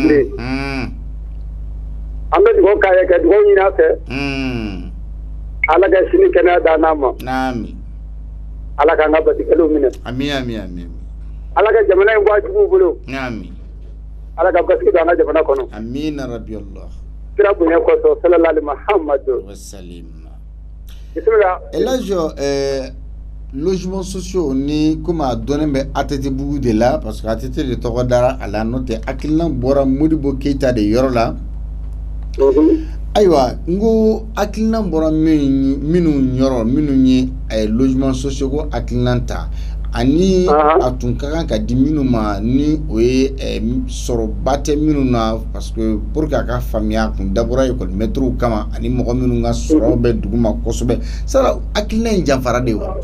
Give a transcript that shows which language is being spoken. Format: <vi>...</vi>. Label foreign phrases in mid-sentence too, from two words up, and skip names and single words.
<bm>An bɛ dugawu k'a ye ka dugawu ɲini a fɛ. Ala ka sini kɛnɛya d'an n'a ma. Naami. Ala k'an ka batikɛliw minɛ. Ami ami ami. Ala ka jamana in bɔ a juguw bolo. Naami. Ala ka basigi don an ka jamana kɔnɔ. Amina</bm> <ar>ربي الله.</ar> <bm>Kira bonya kɔsɔn</bm> <ar>صلى الله عليه محمد. وسلم.</ar> <bm>Bisimila. Elhadji</bm> <fr>logements sociaux</fr> <bm>ni</bm> <fr>comme a donné mais</fr> <bm>ATT Bougou de là</bm> <fr>parce que</fr> <bm>ATT de tɔgɔ dara a la n'o tɛ hakilina bɔra Modibo Keita de yɔrɔ la. Ayiwa n ko hakilina bɔra minnu yɔrɔ minnu ye</bm> <fr>logements sociaux</fr> <bm>ko hakilina ta ani a tun ka kan ka di minnu ma ni o ye sɔrɔba tɛ minnu na</bm> <fr>parce que pour que</fr> <bm>a ka faamuya kun dabɔra</bm> <fr>école maîtres</fr> <bm>kama ani mɔgɔ minnu ka sɔrɔ bɛ dugu ma kosɛbɛ sara hakilina in janfara de wa.</bm>